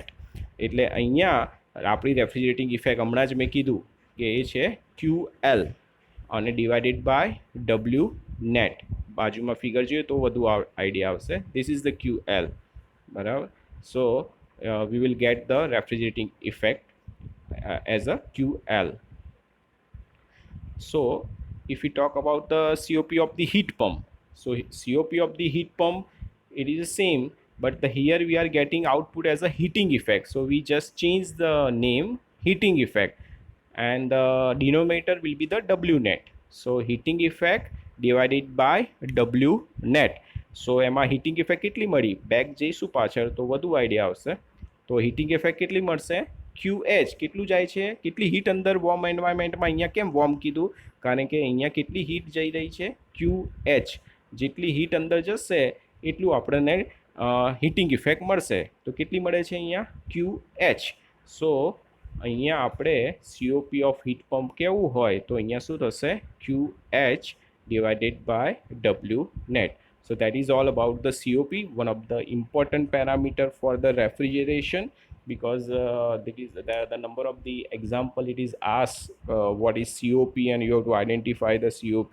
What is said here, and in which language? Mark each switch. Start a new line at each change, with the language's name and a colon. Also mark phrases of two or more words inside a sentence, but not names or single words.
Gujarati: એટલે અહીંયા આપણી
English: refrigerating effect
Gujarati: હમણાં જ મેં કીધું કે એ છે QL, અને
English: divided by W net.
Gujarati: બાજુમાં ફિગર જોઈએ તો વધુ આઈડિયા આવશે.
English: this is the QL,
Gujarati: બરાબર.
English: so we will get the refrigerating effect as a QL. So if we talk about the COP of the heat pump, so COP of the heat pump, it is the same, but here we are getting output as a heating effect, so we just change the name heating effect, and the denominator will be the W net. So heating effect divided by W net.
Gujarati: So એમાં
English: heating effect
Gujarati: કેટલી મળી? બેક જઈશું પાછળ તો વધુ આઈડિયા આવશે. તો
English: heating effect
Gujarati: કેટલી મળશે? QH. કેટલું જાય છે? કેટલી હીટ અંદર વોર્મ એન્વાયરમેન્ટમાં? અહીંયા કેમ વોર્મ કીધું? કારણ કે અહીંયા કેટલી હીટ જઈ રહી છે? QH. જેટલી હીટ અંદર જશે એટલું આપણને
English: heating effect
Gujarati: મળશે. તો કેટલી મળે છે અહીંયા? QH. સો અહીંયા આપણે
English: COP of heat pump
Gujarati: કેવું હોય તો અહીંયા શું થશે?
English: QH divided by W net. So that is all about the COP, one of the important parameter for the refrigeration, because that is the number of the example it is asked what is COP, and you have to identify the COP.